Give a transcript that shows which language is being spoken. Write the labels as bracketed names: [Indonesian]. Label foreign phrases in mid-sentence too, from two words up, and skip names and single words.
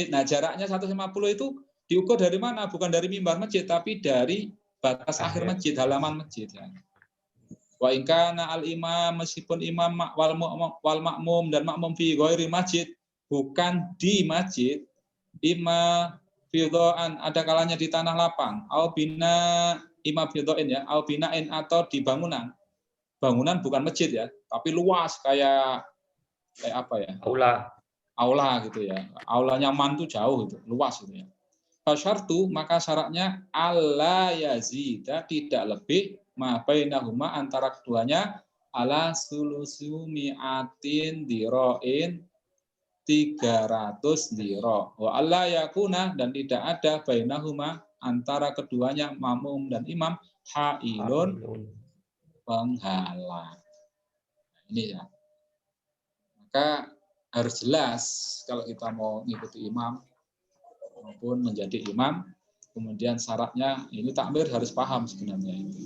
[Indonesian] Nah, jaraknya 150 itu diukur dari mana? Bukan dari mimbar masjid, tapi dari batas akhir masjid, halaman masjid. Ya. [Arabic] وإن كان الإمام, [Indonesian] meskipun [Arabic] إمام والمأموم [Indonesian] dan makmum [Arabic] في غير مسجد, [Indonesian] bukan di masjid, [Arabic] إمام في فضاء, [Indonesian] ada kalanya di tanah lapang, [Arabic] أو بناء إمام في فضاء يا، أو بناء [Indonesian] atau di bangunan. Bangunan bukan masjid ya, tapi luas kayak apa ya? Aula gitu ya. Aulanya man itu jauh gitu, luas gitu ya. Fasyartu, maka syaratnya [Arabic] ألا يزيد, [Indonesian] tidak lebih [Arabic] ما بينهما [Indonesian] antara keduanya [Arabic] على ثلاث مئة ذراع [Indonesian] 300 dira. [Arabic] وألا يكون, [Indonesian] dan tidak ada bainahuma antara keduanya makmum dan imam hailun penghalang. Ini ya. Maka harus jelas kalau kita mau mengikuti imam maupun menjadi imam, Kemudian syaratnya ini takmir harus paham sebenarnya itu.